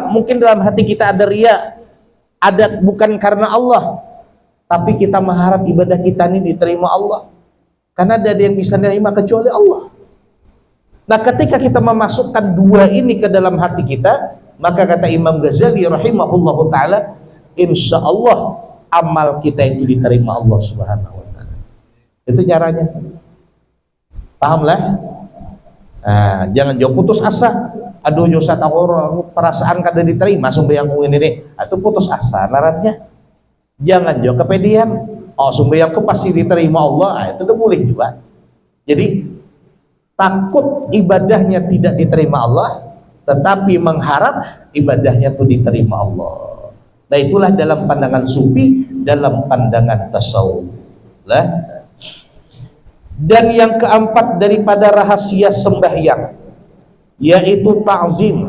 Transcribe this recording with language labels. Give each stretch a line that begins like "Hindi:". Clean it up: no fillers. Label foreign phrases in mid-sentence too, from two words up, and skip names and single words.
Indonesian: Mungkin dalam hati kita ada riya, ada bukan karena Allah, tapi kita mengharap ibadah kita ini diterima Allah. Karena ada yang bisa menerima kecuali Allah. Nah, ketika kita memasukkan dua ini ke dalam hati kita, maka kata Imam Ghazali
Arabic: رحمه الله تعالى, إن شاء الله
Indonesian: amal kita itu diterima Allah
Arabic: سبحانه وتعالى.
Indonesian: Itu caranya. Pahamlah? Nah, jangan jauh putus asa. Aduh, Yusat aku perasaan kada diterima sembahyangku ini nih. Itu putus asa naratnya. Jangan jauh kepedean. Oh, sembahyangku pasti diterima Allah, itu udah boleh juga. Jadi takut ibadahnya tidak diterima Allah, tetapi mengharap ibadahnya itu diterima Allah. Nah, itulah dalam pandangan sufi, dalam pandangan tasawuf. Lah. Dan yang keempat daripada rahasia sembahyang, yaitu ta'zim.